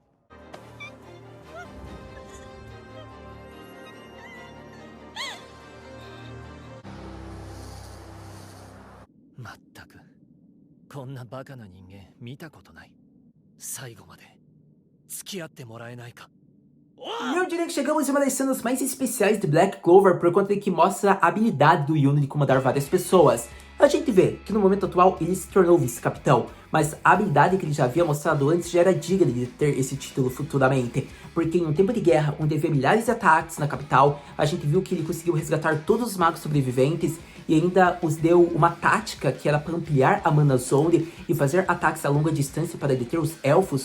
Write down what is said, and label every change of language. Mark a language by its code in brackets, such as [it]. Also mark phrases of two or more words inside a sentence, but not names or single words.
[ja] まったくこんなバカな人間見たことない。最後まで付き合ってもらえないか。 [pt] E eu diria que chegamos em uma das cenas mais especiais de Black Clover por conta de que mostra a habilidade do Yuno de comandar várias pessoas. A gente vê que no momento atual ele se tornou vice-capitão, mas a habilidade que ele já havia mostrado antes já era digna de ter esse título futuramente, porque em um tempo de guerra onde havia milhares de ataques na capital, a gente viu que ele conseguiu resgatar todos os magos sobreviventes e ainda os deu uma tática que era para ampliar a Mana Zone e fazer ataques a longa distância para deter os elfos.